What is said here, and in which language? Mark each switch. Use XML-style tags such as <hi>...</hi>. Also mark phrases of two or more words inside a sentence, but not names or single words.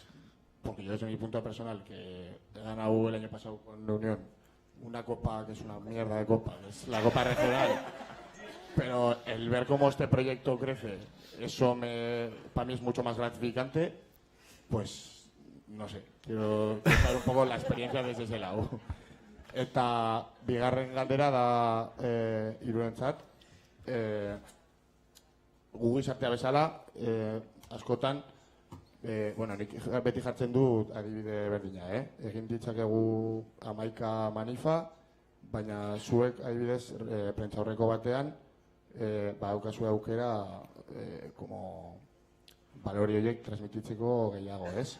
<es>Porque yo desde mi punto personal, que he ganado el año pasado con la Unión una copa que es una mierda de copa, que es la copa regional, pero el ver cómo este proyecto crece, eso para mí es mucho más gratificante, pues no sé, quiero saber un poco la experiencia desde ese lado.</es> <eu>Eta bigarren galdera da hirurentzat, gu gizartea bezala, askotan, nik beti jartzen dut adibide berdina, egin ditzakegu 11 manifa, baina zuek adibidez prentsaurreko batean daukazue aukera como balori horiek transmititzeko gehiago, ez?</eu>